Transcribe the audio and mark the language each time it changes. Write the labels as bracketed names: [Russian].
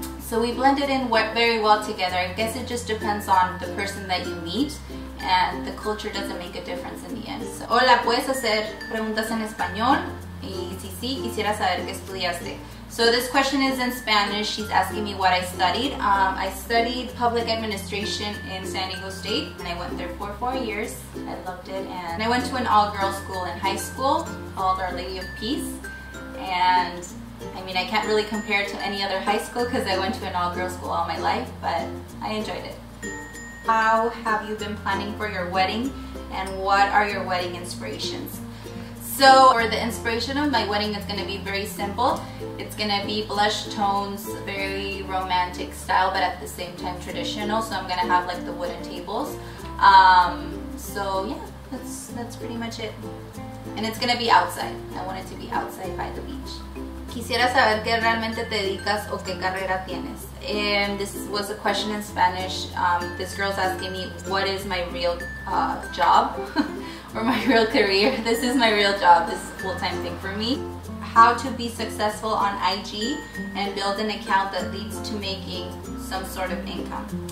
[English] So we blended in very well together. I guess it just depends on the person that you meet, and the culture doesn't make a difference in the end. [Spanish] So, hola, ¿puedes hacer preguntas en español? Y si sí, quisiera saber qué estudiaste. [English] So this question is in Spanish. She's asking me what I studied. I studied public administration in San Diego State, and I went there for 4 years. I loved it, and I went to an all-girls school in high school called Our Lady of Peace. And I mean, I can't really compare it to any other high school because I went to an all-girls school all my life, but I enjoyed it. How have you been planning for your wedding, and what are your wedding inspirations? So for the inspiration of my wedding, it's going to be very simple. It's going to be blush tones, very romantic style, but at the same time traditional. So I'm going to have like the wooden tables. So yeah, that's pretty much it. And it's going to be outside. I want it to be outside by the beach. [Spanish] Quisiera saber qué realmente te dedicas o qué carrera tienes. [English] And this was a question in Spanish. This girl's asking me what is my real job or my real career. This is my real job. This is a full-time thing for me. How to be successful on IG and build an account that leads to making some sort of income.